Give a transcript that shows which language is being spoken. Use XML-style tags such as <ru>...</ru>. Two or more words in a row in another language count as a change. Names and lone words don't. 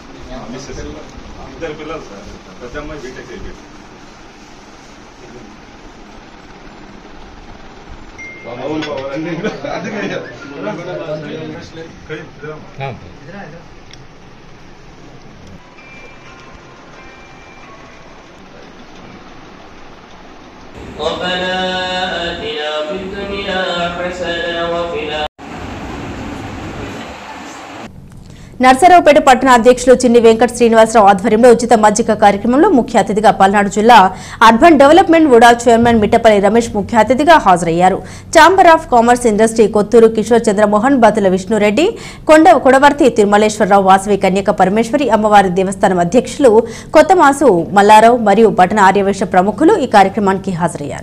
<te>ఇద్దరు పిల్లలు సార్, పెద్ద అమ్మాయి బీటెక్ అయిపోయింది.</te> <ar>ربنا آتنا في الدنيا حسنة وفي</ar> <te>నర్సరావుపేట పట్టణ అధ్యక్షులు చిన్ని వెంకట శ్రీనివాసరావు ఆధ్వర్యంలో ఉచిత మజ్జిగ కార్యక్రమంలో ముఖ్య అతిథిగా పల్నాడు జిల్లా అర్బన్ డెవలప్మెంట్ వుడా చైర్మన్ మిట్టపల్లి రమేష్ ముఖ్య అతిథిగా హాజరయ్యారు. ఛాంబర్ ఆఫ్ కామర్స్ ఇండస్ట్రీ కొత్తూరు కిషోర్ చంద్రమోహన్, బతుల విష్ణురెడ్డి, కొడవర్తి తిరుమలేశ్వరరావు, వాసవి కన్యక పరమేశ్వరి అమ్మవారి దేవస్థానం అధ్యక్షులు కొత్తమాసు మల్లారావు మరియు పట్టణ ఆర్యవేశ ప్రముఖులు ఈ కార్యక్రమానికి హాజరయ్యారు.</te>